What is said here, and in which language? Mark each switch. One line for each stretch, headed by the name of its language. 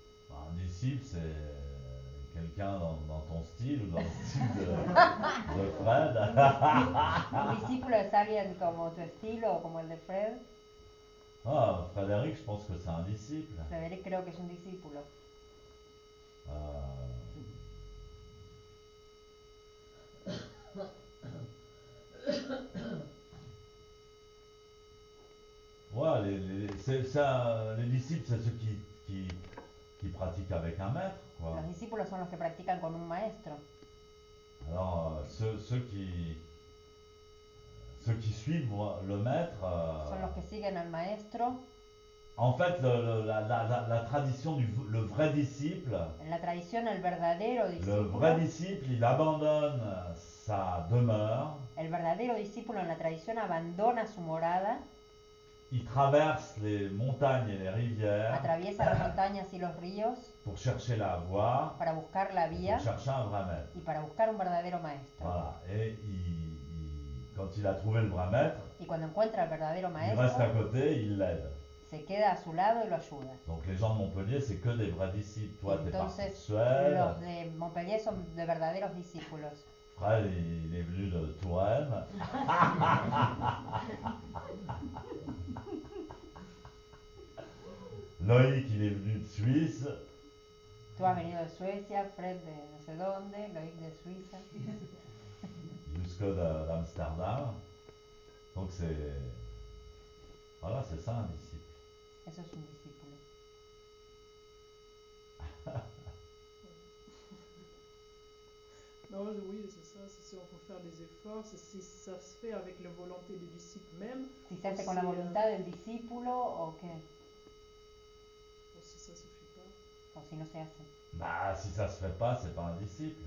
French: Un disciple, c'est quelqu'un dans ton style ou dans le style de Fred.
Spanish: Un discípulo es alguien como tu estilo o como el de Fred.
French: Ah, Frédéric, je pense que c'est un disciple.
Spanish: Frederic creo que es un discípulo.
French: Ouais, les disciples, c'est ceux qui pratiquent avec un maître, quoi.
Spanish: Los discípulos son los que practican con un maestro.
French: Alors, ceux qui suivent le maître.
Spanish: Son los que siguen al maestro.
French: En fait, la tradition le vrai disciple.
Spanish: En la tradición, el verdadero
French: Le
Spanish: discípulo.
French: vrai disciple, il abandonne sa demeure.
Spanish: El verdadero discípulo en la tradición abandona su morada.
French: Il traverse les montagnes et les rivières.
Spanish: Atraviesa las montañas y los ríos.
French: Pour chercher la voie.
Spanish: Para buscar la vía.
French: Pour chercher un vrai maître.
Spanish: Y para buscar un verdadero maestro.
French: Voilà. Et quand il a trouvé le vrai maître.
Spanish: Y cuando encuentra el verdadero maestro.
French: Il reste à côté, il l'aide.
Spanish: Se queda a su lado y lo ayuda.
French: Donc les gens de Montpellier, c'est que des vrais disciples. Toi, t'es parti de
Spanish: Entonces,
French: Suède.
Spanish: los de Montpellier son de verdaderos discípulos.
French: Fred, il est venu de Touraine. Loïc, il est venu de Suisse.
Spanish: Tú has venido de Suecia, Fred de no sé dónde, Loïc de Suiza.
French: Jusque d'Amsterdam. Donc c'est. Voilà, c'est ça un disciple.
Spanish: Eso es un discípulo.
French: Non, oui, c'est ça. C'est si on peut faire des efforts, c'est si ça se fait avec la volonté du disciple même.
Spanish: Si se hace con la voluntad del discípulo o qué.
French: Ou si ça suffit pas.
Spanish: O si no se hace.
French: Bah, si ça se fait pas, c'est pas un disciple.